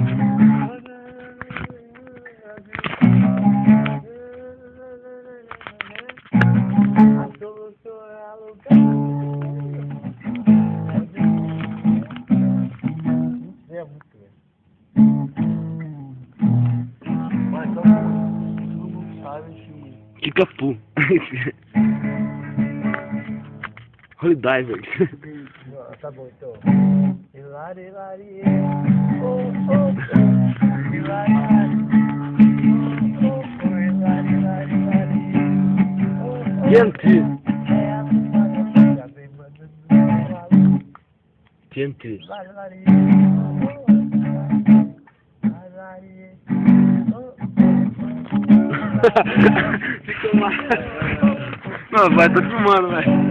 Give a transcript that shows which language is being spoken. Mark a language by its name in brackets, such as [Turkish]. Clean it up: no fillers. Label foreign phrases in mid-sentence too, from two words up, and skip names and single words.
[Portuguese] A solução é alugar. É muito, velho. Mas todo mundo sabe que... Kickapoo. Holy Diver. Tá bom, então. Hilari, hilari, oh, oh, oh. Hilari, hilari, oh, oh, hilari, hilari, hilari, oh, oh. TNT. É a semana que já vem mandando TNT. hilari, hilari, oh, hilari, oh, Ficou mal. Não, vai, tô filmando, velho.